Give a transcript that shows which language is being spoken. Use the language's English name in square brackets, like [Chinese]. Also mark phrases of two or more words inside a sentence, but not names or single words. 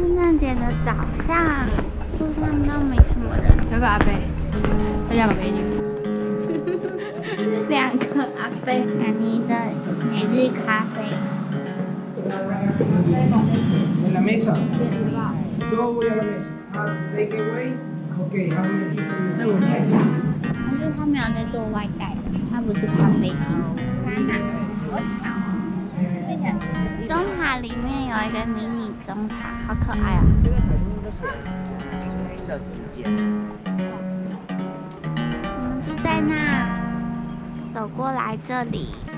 [Chinese] 圣节的早上，路上都没什么人。有个阿伯，有两个美女。两个阿伯，安妮的每日咖啡。 [Spanish] En la mesa. Yo voy a la mesa. [English] Take away. Okay, how many people? [Chinese] 可是他没有在做外带的，他不是咖啡厅。好巧哦！钟塔里面有一个迷你钟塔，好可爱啊！我们就在那走过来这里。